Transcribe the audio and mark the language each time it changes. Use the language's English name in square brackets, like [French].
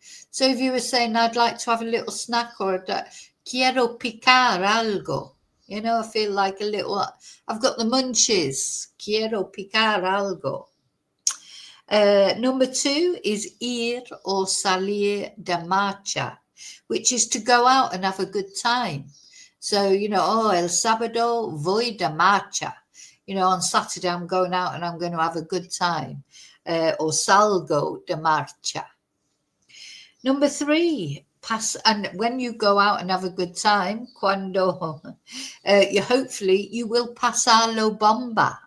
[English] So if you were saying, I'd like to have a little snack, or [Spanish] quiero picar algo. [English] I feel like I've got the munchies. [Spanish] Quiero picar algo. [English] Number 2 is ir or [Spanish] salir de marcha, [English] which is to go out and have a good time. So, [Spanish] el sábado voy de marcha. [English] On Saturday I'm going out and I'm going to have a good time. Or [Spanish] salgo de marcha. [English] Number 3, and when you go out and have a good time, [Spanish] cuando, [English] hopefully you will [Spanish] pasarlo bomba.